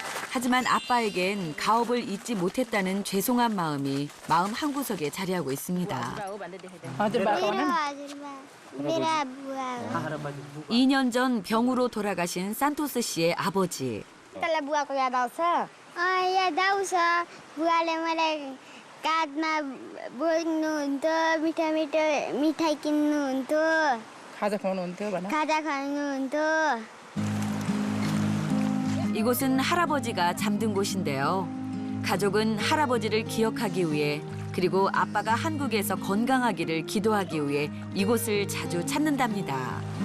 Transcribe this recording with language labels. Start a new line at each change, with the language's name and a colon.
Korean: 하지만 아빠에겐 가업을 잊지 못했다는 죄송한 마음이 마음 한구석에 자리하고 있습니다. 2년 전 병으로 돌아가신 산토스 씨의 아버지.
Nepali: तँलाई बुवाको याद आउँछ? याद आउँछ। बुवाले मलाई काँधमा बोक्नुहुन्थ्यो, मिठाई किन्नुहुन्थ्यो, खाजा खुवाउनुहुन्थ्यो।
Korean: 이곳은 할아버지가 잠든 곳인데요. 가족은 할아버지를 기억하기 위해 그리고 아빠가 한국에서 건강하기를 기도하기 위해 이곳을 자주 찾는답니다.